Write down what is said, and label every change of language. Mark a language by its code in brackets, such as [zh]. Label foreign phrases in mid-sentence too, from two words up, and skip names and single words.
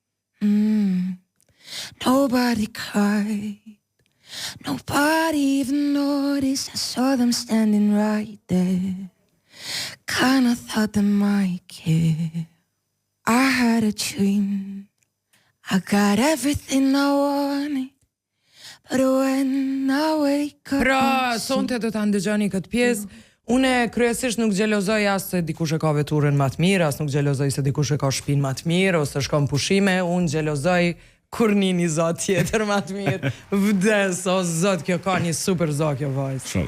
[en] Nobody cried, nobody even noticed. I saw them standing right there. Kinda thought they might care. I had a dream, I got everything I wanted, but when I wake up. [sq] Pra, sonte do ta ndëgjoni këtë pjesë. Une kryesisht nuk xhelozoj as se dikush e ka veturën më të mirë, as nuk xhelozoj se dikush e ka shtëpinë më të mirë ose shkon pushime, unë xhelozoj kur një zot tjetër më të mirë. Vdes, o zot, kjo ka një super zot kjo vajzë.